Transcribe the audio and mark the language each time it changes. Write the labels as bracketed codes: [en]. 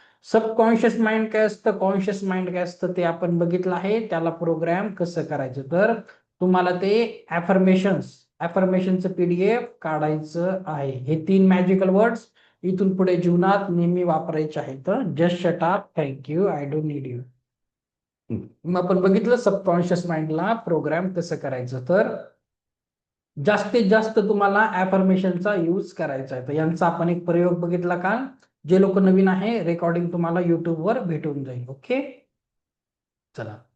[mr] Subconscious mind काय असतं, conscious mind काय असतं ते आपण बघितलं आहे. त्याला प्रोग्राम कसं करायचं, तर तुम्हाला ते ॲफर्मेशनचं पीडीएफ काढायचं आहे. हे 3 मॅजिकल वर्ड्स इथून पुढे जीवनात नेहमी वापरायचे आहेत. [en] Just shut up, thank you, I don't need you. [mr] मग आपण बघितलं सबकॉन्शियस माइंडला प्रोग्राम कसं करायचं. तर जास्तीत जास्त तुम्हाला ॲफर्मेशनचा यूज करायचा आहे. तर यांचा आपण एक प्रयोग बघितला का. जे लोक नवीन आहे, रेकॉर्डिंग तुम्हाला युट्यूबवर भेटून जाईल. ओके, चला.